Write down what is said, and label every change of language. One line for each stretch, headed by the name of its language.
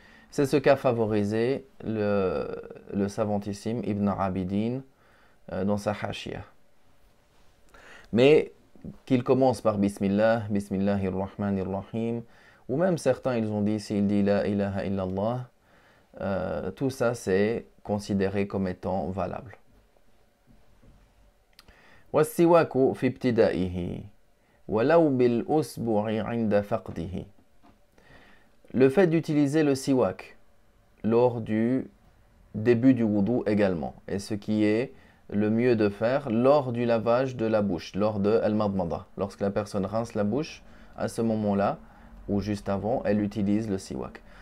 French: C'est ce qu'a favorisé le savantissime Ibn Abidin dans sa Hashiyah. Mais qu'il commence par Bismillah, Bismillahirrahmanirrahim, ou même certains ils ont dit s'il dit
Arabic: La ilaha illallah,
French: tout ça c'est considéré comme étant valable.
Arabic: والسواك في ابتدائه ولو بالأسبوع عند فقده.
French: Le fait d'utiliser le siwak lors du début du wudu également, et ce qui est le mieux de faire lors du lavage de la bouche, lors de al-madmada. Lorsque la personne rince la bouche, à ce moment-là, ou juste avant, elle utilise le siwak.